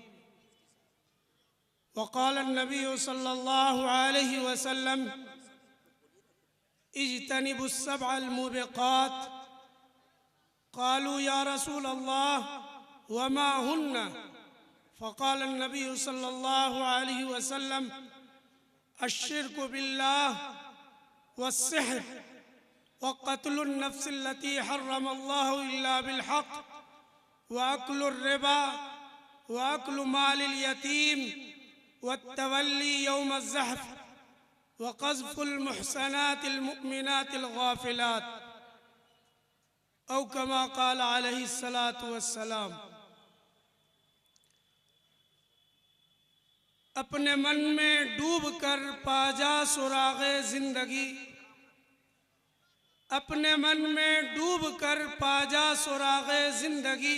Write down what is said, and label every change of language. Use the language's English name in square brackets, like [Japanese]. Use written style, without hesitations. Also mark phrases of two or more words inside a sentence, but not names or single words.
[Arabic] وقال النبي صلى الله عليه وسلم اجتنبوا السبع الموبقات. قالوا يا رسول الله وما هن. فقال النبي صلى الله عليه وسلم الشرك بالله والسحر وقتل النفس التي حرم الله إلا بالحق وأكل الربا وأكل مال اليتيم والتولي يوم الزحف وقذف المحصنات المؤمنات الغافلات أو كما قال عليه الصلاة والسلام. [Urdu] اپنے من میں ڈوب کر پا جا سراغ زندگی. اپنے من میں ڈوب کر پا جا سراغ زندگی.